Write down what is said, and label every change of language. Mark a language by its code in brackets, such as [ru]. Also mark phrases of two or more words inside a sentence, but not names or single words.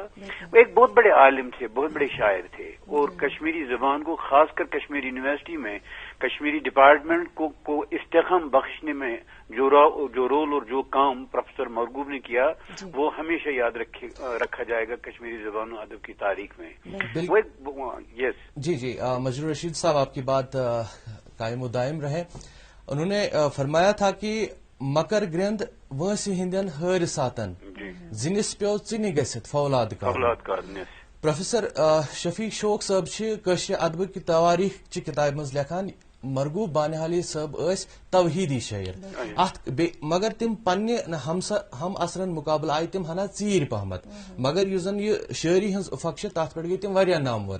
[ur] وہ ایک بہت بڑے عالم تھے, بہت بڑے شاعر تھے, اور کشمیری زبان کو خاص کر کشمیر یونیورسٹی میں کشمیری ڈپارٹمنٹ کو استحکام بخشنے میں جو رول اور جو کام پروفیسر مرغوب نے کیا, وہ ہمیشہ یاد رکھا جائے گا کشمیری زبان و ادب کی تاریخ میں. یس جی مجروح رشید صاحب, آپ کی بات قائم و دائم رہے. انہوں نے فرمایا تھا کہ [ks] مکر گرند وٲنٛسہِ ہٕنٛدٮ۪ن حٲرِثاتن زِنِس پیٚو ژِنہِ گٔژھِتھ فولاد کارُن. پروفیسر شفیق شوق صٲب چھِ کٲشرِ ادبہٕ کہِ تواریخ چہِ کِتابہِ منٛز لیکھان مرغوب بانحالی صٲب ٲسۍ توحیدی شٲعر, مگر تم پننہِ ہم اثرن مقابلہٕ آیہِ تم ہنا ژیٖرۍ پہمت, مگر یُس زن یہ شٲعری ہٕنٛز افق چھِ تتھ پٮ۪ٹھ گٔیہِ تم واریاہ نامور.